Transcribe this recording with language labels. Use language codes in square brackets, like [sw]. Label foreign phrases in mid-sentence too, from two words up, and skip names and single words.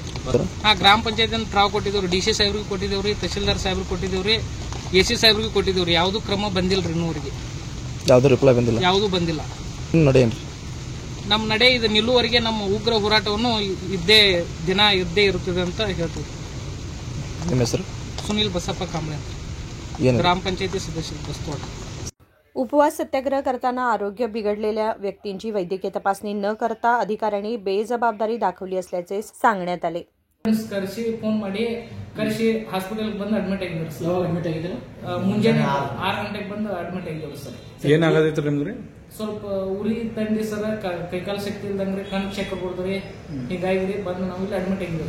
[kn] ಗ್ರಾಮ ಪಂಚಾಯತ್ ತ್ರಾವ್ ಕೊಟ್ಟಿದ್ದೇವ್ರಿ, ಡಿಸಿ ಸಾಹೇಬ್ರಿಗೆ ಕೊಟ್ಟಿದ್ದೇವ್ರಿ, ತಹಶೀಲ್ದಾರ್ ಸಾಹೇಬ್ರಿಗೆ ಕೊಟ್ಟಿದ್ದೇವ್ರಿ, ಎಸಿ ಸಾಹೇಬ್ರಿಗೆ ಕೊಟ್ಟಿದ್ದೇವ್ರಿ, ಯಾವುದು ಕ್ರಮ ಬಂದಿಲ್ರಿ ಇನ್ನೂವರೆಗೆ, ಯಾವುದು ರಿಪ್ಲೈ ಬಂದಿಲ್ಲ, ಯಾವುದು ಬಂದಿಲ್ಲ। ನಮ್ಮ ನಡೆ ಇದು ನಿಲ್ಲುವವರೆಗೆ ನಮ್ಮ ಉಗ್ರ ಹೋರಾಟವನ್ನು ಇದ್ದೇ ಇರುತ್ತದೆ ಅಂತ ಹೇಳ್ತೀವಿ। ನಿಮ್ಮ ಹೆಸರು? [mr] सुनील बसप्पा कांबळे, ग्राम पंचायती सदस्य बस्तवाड। उपवास सत्याग्रह करताना आरोग्य बिघडलेल्या व्यक्तींची वैद्यकीय तपासणी न करता अधिकाऱ्यांनी बेजबाबदारी दाखवली असल्याचे सांगण्यात आले। [kn] ಕರೆಸಿ ಫೋನ್ ಮಾಡಿ ಕರೆಸಿ ಹಾಸ್ಪಿಟಲ್ ಬಂದು ಅಡ್ಮಿಟ್ ಆಗಿದ್ರು ಸರ್। ಅಡ್ಮಿಟ್ ಆಗಿದ್ರು ಮುಂಜಾನೆ 6 ಗಂಟೆಗೆ ಬಂದು ಅಡ್ಮಿಟ್ ಆಗಿದ್ರು ಸರ್। ಏನಾಗದೈತ್ರಿ ನಿಮ್ಗೆ? ಸ್ವಲ್ಪ ಉರಿ ತಂಡಿ ಸರ್, ಕೈಕಾಲು ಶಕ್ತಿ ಇಲ್ದಂಗ್ರಿ, ಕಣ್ಣು ಚಕ್ಕರ್ ಕೊಡ್ತಾರೆ, ಹೀಗಾಗಿ ಬಂದು ನಾವು ಇಲ್ಲಿ ಅಡ್ಮಿಟ್ ಆಗಿದ್ರು।